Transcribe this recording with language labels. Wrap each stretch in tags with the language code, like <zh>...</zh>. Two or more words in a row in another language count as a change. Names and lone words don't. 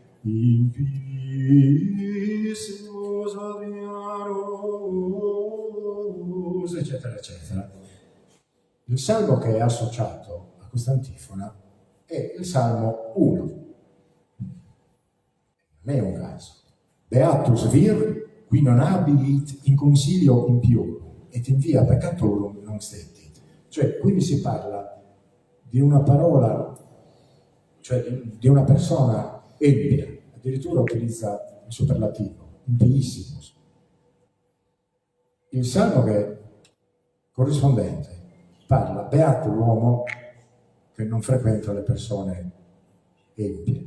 <la>Impissimus Adrianos,</la> <it>eccetera eccetera. Il salmo che è associato a questa antifona è il salmo 1. Non è un caso.</it> <la>Beatus vir qui non habiit in consilio impiorum et in via peccatorum non stettit.</la> <it>Cioè qui si parla di una parola, cioè di una persona empia, addirittura utilizza il superlativo, impiissimus. Il salmo che corrispondente parla: beato l'uomo che non frequenta le persone empie.</it>